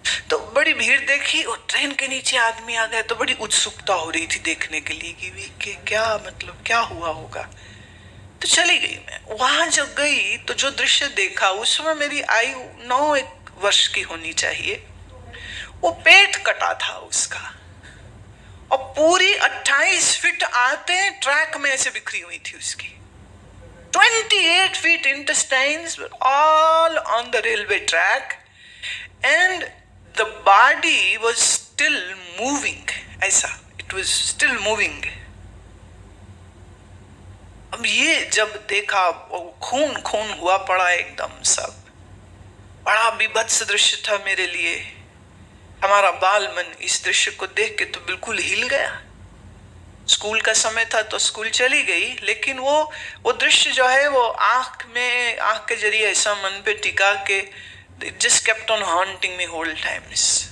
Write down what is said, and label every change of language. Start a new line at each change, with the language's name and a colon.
Hindi: तो बड़ी भीड़ देखी और ट्रेन के नीचे आदमी आ गया, तो बड़ी उत्सुकता हो रही थी देखने के लिए कि क्या मतलब क्या हुआ होगा। तो चली गई मैं। वहां जब गई तो जो दृश्य देखा, उस समय मेरी आयु 9 वर्ष की होनी चाहिए। वो पेट कटा था उसका, और पूरी 28 फीट आते ट्रैक में ऐसे बिखरी हुई थी उसकी।
English: 28 feet intestines were all on the railway track, and the body was still moving. ऐसा, it was still moving.
Hindi: अब ये जब देखा, खून खून हुआ पड़ा एकदम सब। बड़ा विभत्स दृश्य था मेरे लिए। हमारा बाल मन इस दृश्य को देख के तो बिल्कुल हिल गया। स्कूल का समय था तो स्कूल चली गई, लेकिन वो दृश्य जो है वो आंख के जरिए ऐसा मन पे टिका के
English: just kept on haunting me whole times.